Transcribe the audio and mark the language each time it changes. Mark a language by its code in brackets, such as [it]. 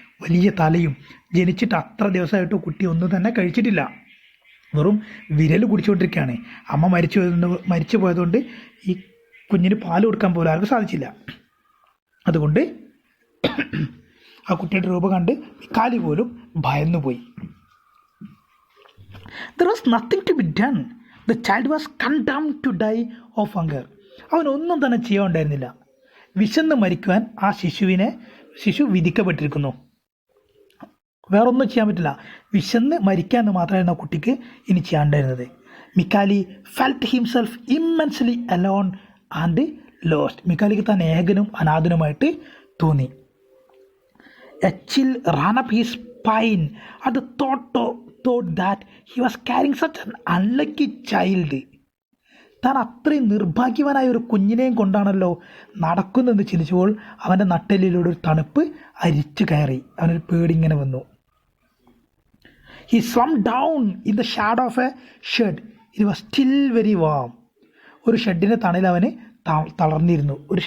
[ml] വലിയ തലയും, ജനിച്ചിട്ട് അത്ര ദിവസമായിട്ടും കുട്ടി ഒന്നും തന്നെ കഴിച്ചിട്ടില്ല. വെറും വിരൽ കുടിച്ചുകൊണ്ടിരിക്കുകയാണ്. അമ്മ മരിച്ചു പോയതുകൊണ്ട് ഈ കുഞ്ഞിന് പാൽ കൊടുക്കാൻ പോലും ആർക്കും സാധിച്ചില്ല. അതുകൊണ്ട് ആ കുട്ടിയുടെ രൂപം കണ്ട് മിക്കാലി പോലും ഭയന്നുപോയി. [en] There was nothing to be done. The child was condemned to die of hunger. [ml] അവനൊന്നും തന്നെ ചെയ്യാൻ ഉണ്ടായിരുന്നില്ല. വിശന്ന് മരിക്കുവാൻ ആ ശിശു വിധിക്കപ്പെട്ടിരിക്കുന്നു. വേറൊന്നും ചെയ്യാൻ പറ്റില്ല. വിശന്ന് മരിക്കാമെന്ന് മാത്രമായിരുന്നു ആ കുട്ടിക്ക് ഇനി ചെയ്യാണ്ടായിരുന്നത്. മിക്കാലി [en] Felt himself immensely alone and lost. [ml] മിക്കാലിക്ക് താൻ ഏകനും അനാഥനുമായിട്ട് തോന്നി. [en] A chill ran up his spine at the thought that he was carrying such an unlucky child. [ml] താൻ അത്രയും നിർഭാഗ്യവാനായ ഒരു കുഞ്ഞിനെയും കൊണ്ടാണല്ലോ നടക്കുന്നതെന്ന് ചിന്തിച്ചപ്പോൾ അവൻ്റെ നട്ടെല്ലിലൂടെ ഒരു തണുപ്പ് അരിച്ചു കയറി. അവനൊരു പേടിങ്ങനെ വന്നു. [en] He slumped down in the shadow of a shed. It was still very warm. [ml] ഒരു ഷെഡിൻ്റെ തണലിൽ അവന് തളർന്നിരുന്നു.